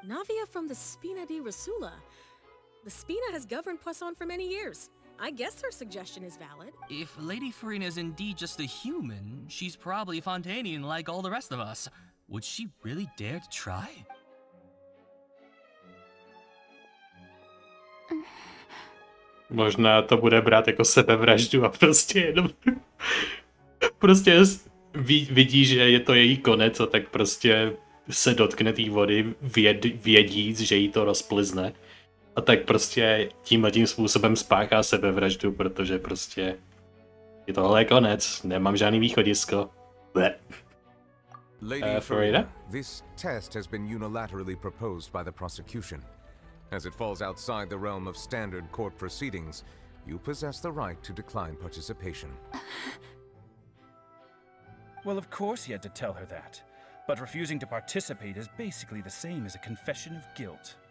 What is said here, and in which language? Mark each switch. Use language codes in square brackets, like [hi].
[en] Navia from the Spina di Rasula. The Spina has governed Poisson for many years. I guess her suggestion is valid. If Lady Farina is indeed just a human, she's probably Fontainian like all the rest of us. Would she really dare to try? [cs] Možná to bude brát jako sebevraždu a prostě jenom prostě vidí, že je to její konec a tak prostě se dotkne té vody, vědíc, že jí to rozplizne. A tak prostě tímhletím způsobem spáchá sebevraždu, protože prostě je tohle konec, nemám žádný východisko. [en] Lady Farina, this test has been unilaterally proposed by the prosecution. As it falls outside the realm of standard court proceedings, you possess the right to decline participation. Well, of course he had to tell her that. But refusing to participate is basically the same as a confession of guilt.